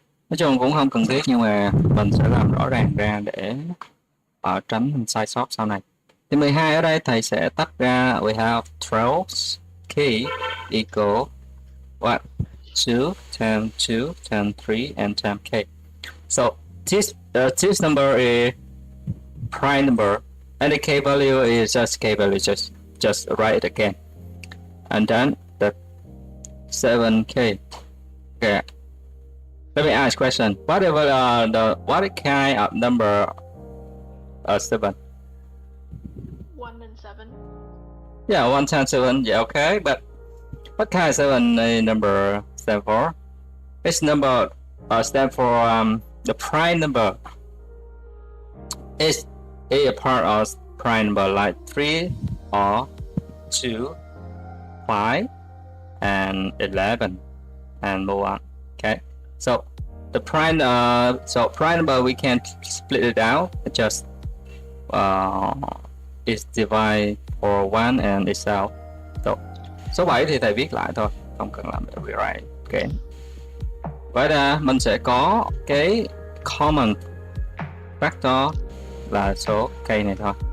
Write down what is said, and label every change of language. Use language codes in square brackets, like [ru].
[vi] Nói chung cũng không cần thiết nhưng mà mình sẽ làm rõ ràng ra để tránh sai sót sau này. Thì 12 ở đây thầy sẽ tách ra, [en] we have 12 key equal what? 2 times 2 times 3 and times k. So this number is prime number and the k value is just k value, just write it again. And then the 7k. Okay. Let me ask question. What kind of number 7? 1 and 7. Yeah, 1 times 7. Yeah, okay. But what kind of 7 number stand for? This number stand for the prime number. Is a part of prime number like 3 or 2, 5, and 11, and more on. Okay. So the prime number we can split it out. It just is divide for 1 and itself. So [vi] số 7 thì thầy viết lại thôi, không cần làm [en] rewrite. Okay. [vi] Vậy là mình sẽ có cái common factor là số k này thôi.